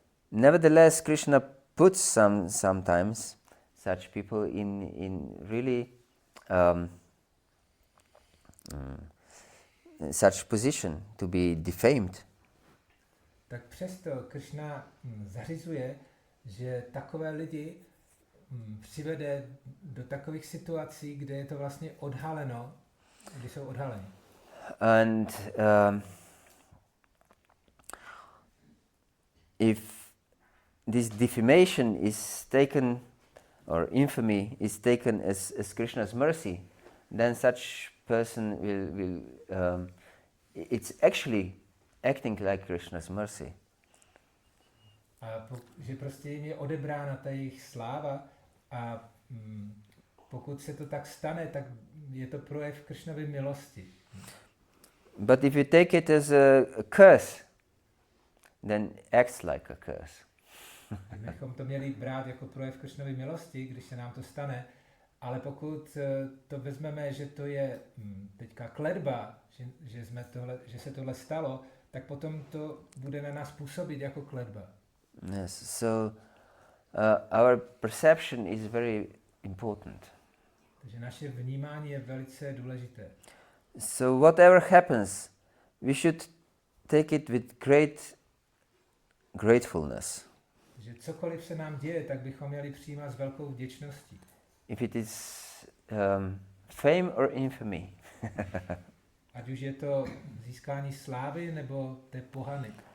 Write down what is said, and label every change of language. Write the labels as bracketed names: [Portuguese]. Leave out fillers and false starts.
[English] Nevertheless, Krishna puts sometimes such people in really such position, to be defamed. [Czech] Tak přesto Krišna zařizuje, že takové lidi přivede do takových situací, kde je to vlastně odhaleno, kdy jsou odhaleni. [English] And if this defamation is taken, or infamy is taken as Krishna's mercy, then such person will it's actually acting like Krishna's mercy. [Czech] A že prostě jim je odebrána ta jejich sláva a pokud se to tak stane, tak je to projev Krišnovy milosti. [English] But if you take it as a curse, then acts like a curse. [Czech] Bychom to měli brát jako projev Krišnovy milosti, když se nám to stane, ale pokud to vezmeme, že to je teďka kletba, že se tohle stalo, tak potom to bude na nás působit jako kletba. [English] Yes, so our perception is very important. [Czech] Takže naše vnímání je velice důležité. [English] So whatever happens, we should take it with great gratefulness. [Czech] Že cokoliv se nám děje, tak bychom měli přijímat s velkou vděčností. [English] If it is fame or infamy. [Czech] Ať už je to získání slávy nebo té pohany.